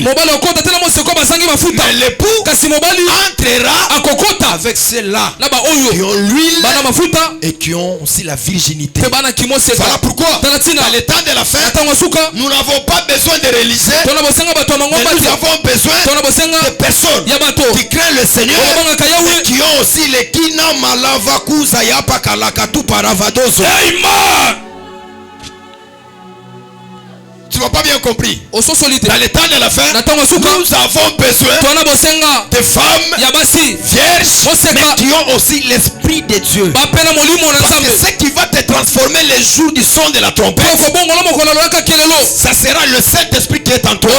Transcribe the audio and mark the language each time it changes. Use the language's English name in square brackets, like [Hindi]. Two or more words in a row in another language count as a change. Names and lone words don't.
[French] Mais l'époux entrera avec ceux-là qui ont l'huile et qui ont aussi la virginité. Voilà pourquoi dans les temps de la fin, nous n'avons pas besoin de religieux, mais nous avons besoin de personnes qui craignent le Seigneur et qui ont aussi les kina malavakuza yapa kalakatu paravadoso. Amen. Tu n'as pas bien compris. Dans les temps de la fin, nous avons besoin de femmes vierges, mais qui ont aussi l'Esprit de Dieu. Parce que ce qui va te transformer les jours du son de la trompette, ça sera le Saint-Esprit qui est en toi.